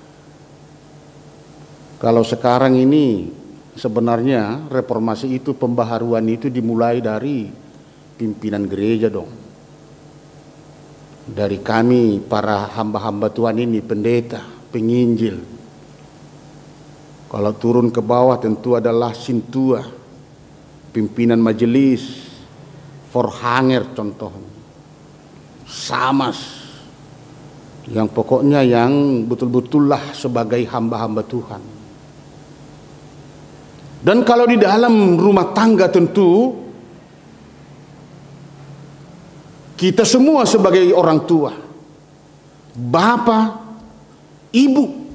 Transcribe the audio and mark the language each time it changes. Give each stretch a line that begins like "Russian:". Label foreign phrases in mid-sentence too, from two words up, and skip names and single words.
Indonesian: Kalau sekarang ini sebenarnya reformasi itu, pembaharuan itu dimulai dari pimpinan gereja dong. Dari kami para hamba-hamba Tuhan ini, pendeta, penginjil. Kalau turun ke bawah tentu adalah sintua, pimpinan majelis, forhanger contohnya, samas, yang pokoknya yang betul-betul lah sebagai hamba-hamba Tuhan. Dan kalau di dalam rumah tangga tentu kita semua sebagai orang tua, bapak, ibu,